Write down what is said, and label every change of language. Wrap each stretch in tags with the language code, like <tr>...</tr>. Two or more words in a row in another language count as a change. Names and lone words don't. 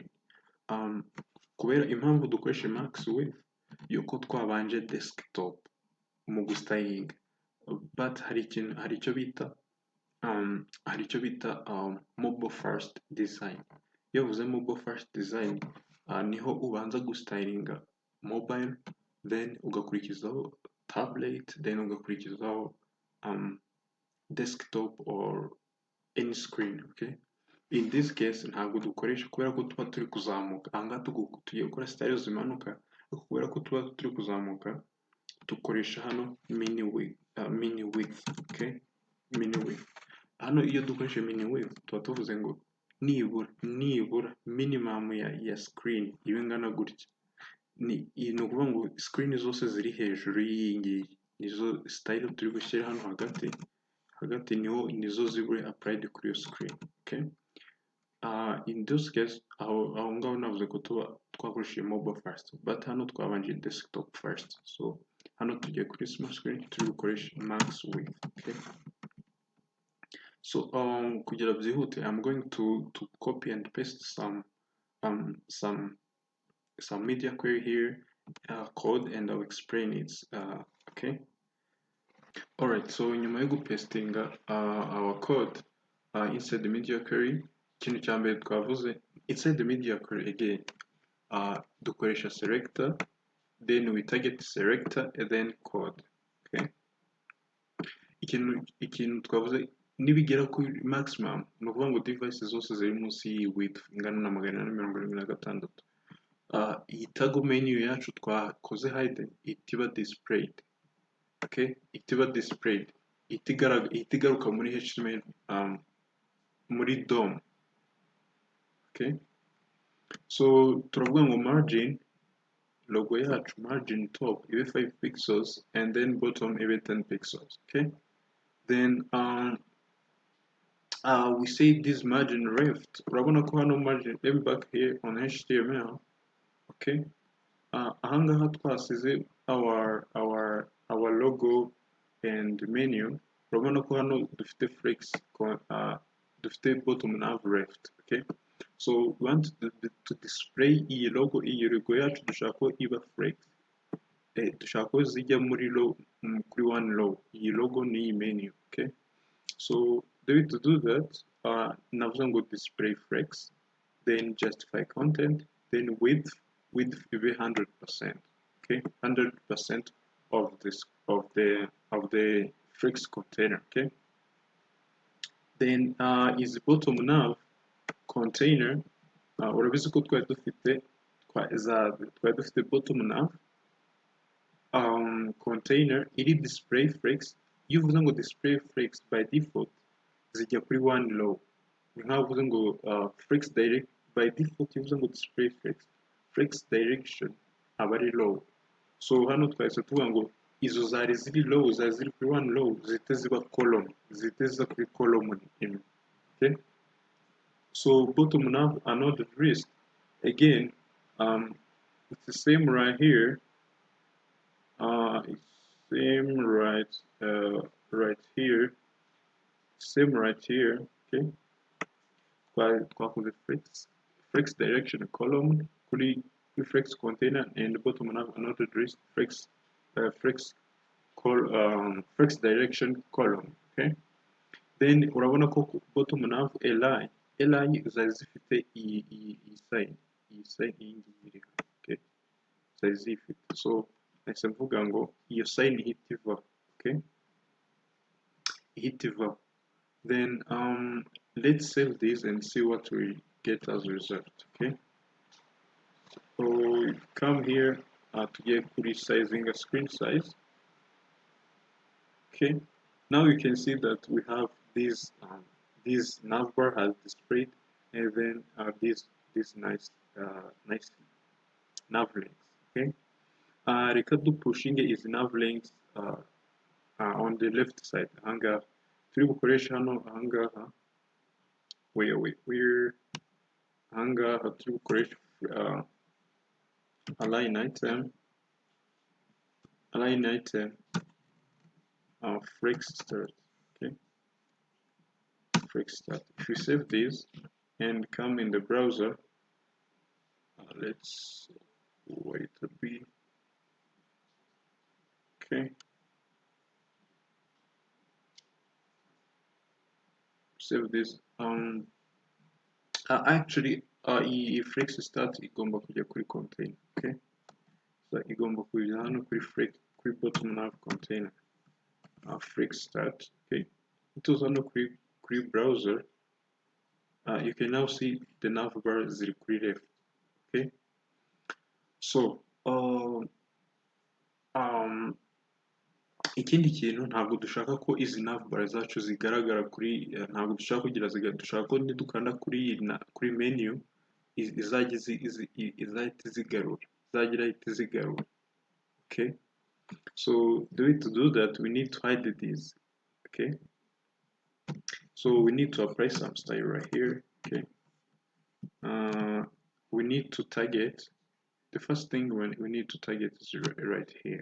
<rw>Kubera impamvu dukoresha</rw> <en>max width</en> <rw>yuko twabanje desktop mu gustyling, but hari icyo bita</rw> <en>mobile first design.</en> <rw>Iyo uvuze</rw> <en>mobile first design,</en> <rw>niho ubanza gustylinga mobile, then ugakurikizaho tablet, then ugakurikizaho</rw> <en>desktop or any screen,</en> <rw>okay?</rw> <en>In this case</en> <rw>ntabwo dukoresha kubera ko tuba turi kuzamuka, ahangaha tugiye gukora style zimanuka, kubera ko tuba turi kuzamuka dukoresha hano</rw> <en>mini width,</en> <rw>okay?</rw> <en>Mini width.</en> <rw>Hano iyo dukoresha</rw> <en>mini width</en> <rw>tuba tuvuze ngo nibura minimum ya screen ibe ingana gutya. Ni ukuvuga ngo screen zose ziri hejuru y'iyi ngiyi nizo style turi gushyira hano hagati nizo zibure applied kuri iyo screen, okay?</rw> <en>In this case</en> <rw>aho ngaho navuze ko tuba twakoresheje</rw> <en>mobile first,</en> <rw>but hano twabanje</rw> <en>desktop first.</en> <rw>So hano tugiye kuri</rw> <en>small screen</en> <rw>turi gukoresha</rw> <en>max width,</en> <rw>okay? So kugira byihute,</rw> <en>I'm going to copy and paste some some media query here, code, and I'll explain it. Okay. Alright, so</en> <rw>nyuma yo gupestinga</rw> <en>our code inside the media query,</en> <rw>ikintu cya mbere twavuze</rw> <en>inside the media query again, dukoresha selector, then we target selector and then code. Okay.</en> <rw>Ikintu twavuze nibigera kuri maximum, ni ukuvuga ngo device zose ziri munsi y'iyi width ingana na 476, iyi tag menu yacu twakoze hidden ihita iba displayed. Okay, ihita iba displayed, ihita igaruka muri HTML muri DOM.</rw> <en>Okay, so</en> <rw>turavuga ngo</rw> <en>margin, logo yacu margin top ibe 5 pixels and then bottom ibe 10 pixels. Okay, then we say this margin left,</en> <rw>urabona ko hano</rw> <en>margin back here on HTML. Okay,</en> <rw>ahangaha twasize</rw> <en>our logo and menu,</en> <rw>urabona ko hano dufite flex, dufite</rw> <en>bottom nav left. Okay, so we want to display</en> <rw>iyi logo yacu dushaka ko iba flex, dushaka ko zijya muri kuri</rw> <en>one row,</en> <rw>iyi logo n'iyi menu.</rw> <en>Okay, so the way to do that,</en> <rw>navuze ngo</rw> <en>display flex, then justify content, then width ibe 100%. Okay, 100% of the flex container. Okay, then is bottom nav container,</en> <rw>urabizi ko twari dufite</rw> <en>bottom nav container</en> <rw>iri</rw> <en>display flex.</en> <rw>Iyo uvuze ngo</rw> <en>display flex by default</en> <rw>zijya kuri</rw> <en>one row,</en> <rw>ni nkaho uvuze ngo</rw> <en>flex direct by default,</en> <rw>iyo uvuze ngo</rw> <en>display flex direction</en> <rw>aba ari low. So hano twahise tuvuga ngo izo zari ziri low, zari ziri kuri</rw> <en>one row,</en> <rw>zihite ziba column, zihite ziza kuri column imwe.</rw> <en>Okay, so bottom nav another list again, it's the same right here, it's same right here, same right here. Okay, twakoze flex direction column kuri flex container, and bottom nav another list flex direction column. Okay, then</en> <rw>urabona ko</rw> <en>bottom nav li</en> <rw>zari zifite iyi sign iyi ngiyi. Okay, zari zifite, so nahise mvuga ngo iyo sign ihita iva. Okay, ihita iva.</rw> <en>Then let's save this and see what we get as a result. Okay, so we come here to get resizing a screen size. Okay, now you can see that we have this navbar has displayed, and then this nice nav links. Okay,</en> <rw>reka dupushing</rw> <en>is nav links on the left side.</en> <rw>Ahangaha turi bukoresha hano, ahangaha we're ahangaha turi bukoresha</rw> <en>align item flex start. Okay, flex start. If we save this and come in the browser, let's wait a bit. Okay, save this.</en> <rw>Actually iyi</rw> <en>flex start</en> <rw>igomba kujya kuri container. Okay, so igomba kujya hano kuri</rw> <en>bottom nav container, flex start. Okay, it was</en> <rw>hano kuri</rw> <en>browser. You can now see the navbar</en> <rw>ziri kuri</rw> <en>left.</en> <rw>Okay, so ikindi kintu, ntabwo dushaka ko izi navbar zacu zigaragara kuri, ntabwo dushaka kugira dushaka ko nidukanda kuri menu izahita zigarura.</rw> <en>Okay, so the way to do that, we need to hide these. Okay, so we need to apply some style right here. Okay, we need to target, the first thing we need to target is right here.</en>